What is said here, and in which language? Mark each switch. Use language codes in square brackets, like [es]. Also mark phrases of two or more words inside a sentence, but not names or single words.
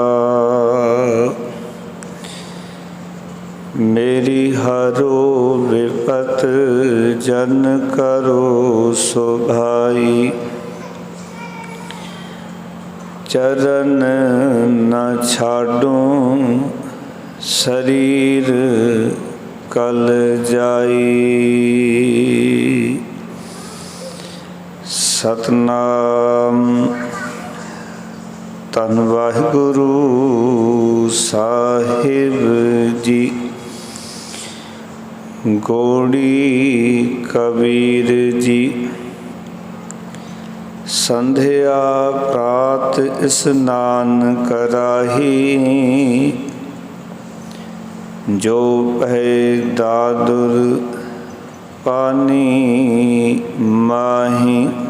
[pa] ਮੇਰੀ ਹਰੋ ਬਿਪਤ ਜਨ ਕਰੋ ਸੁਭਾਈ, ਚਰਣ ਨ ਛਾਡੂੰ ਸਰੀਰ ਕਲ ਜਾਈ। सतनाम। ਧਨ ਵਾਹਿਗੁਰੂ ਸਾਹਿਬ ਜੀ। ਗੋੜੀ ਕਬੀਰ ਜੀ। ਸੰਧਿਆ ਪ੍ਰਾਤ ਇਸਨਾਨ ਕਰਾਹੀ, ਜੋ ਪੈ ਦਾਦੁਰ ਪਾਨੀ ਮਾਹੀ।